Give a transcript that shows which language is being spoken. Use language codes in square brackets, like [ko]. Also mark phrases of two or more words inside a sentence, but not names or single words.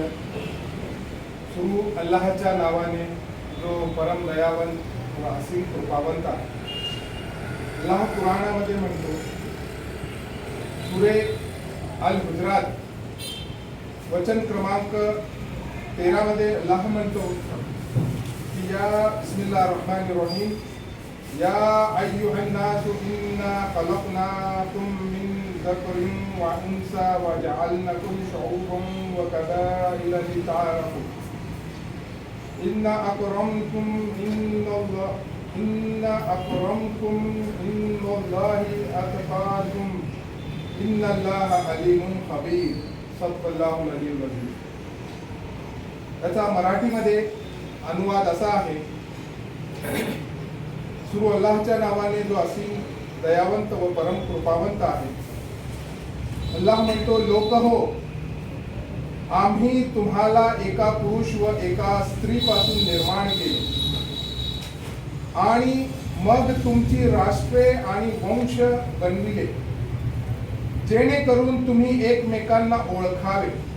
[mr] सुरू अल्लाहच्या नावाने, जो परम दयावंत व असीम कृपावंत आहे. अल्लाह कुराणामध्ये म्हणतो, सुरे अल हुजरात वचन क्रमांक 13 मध्ये अल्लाह म्हणतो की [ar] يا بسم الله الرحمن الرحيم يا أيها الناس إنا خلقناكم من ذكر وأنثى وجعلناكم شعوبا وقبائل لتعارفوا إن أكرمكم إن الله أتقاكم إن الله عليم خبير. صلى الله عليه وسلم. [mr] याचा मराठीमध्ये अनुवाद असा आहे, सुरू अल्लाहच्या नावाने जो असीम दयावंत व परम कृपावंत आहे. अल्लाह म्हणतो, लोक हो, आम्ही तुम्हाला एका पुरुष व एका स्त्रीपासून निर्माण केले आणि मग तुमची राष्ट्रे आणि वंश बनविले, जेणेकरून तुम्ही एकमेकांना ओळखावे.